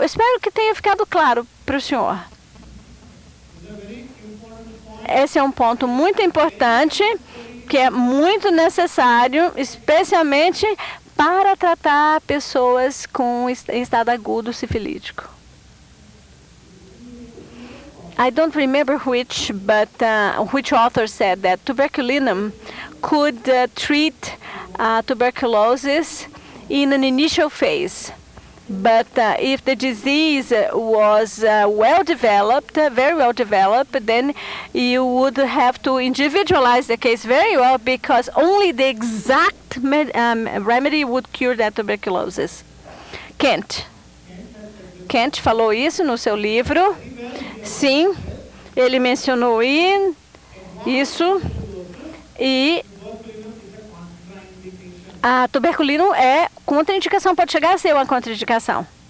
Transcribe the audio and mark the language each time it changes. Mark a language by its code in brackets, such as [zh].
[pt] Eu espero que tenha ficado claro para o senhor. Esse é um ponto muito importante, que é muito necessário, especialmente para tratar pessoas com estado agudo sifilítico. [en] I don't remember which author said that tuberculinum could treat tuberculosis in an initial phase. But if the disease was very well developed, then you would have to individualize the case very well, because only the exact remedy would cure that tuberculosis. [pt] Kent falou isso no seu livro. Sim, ele mencionou isso. E a tuberculino é contraindicação, pode chegar a ser uma contraindicação.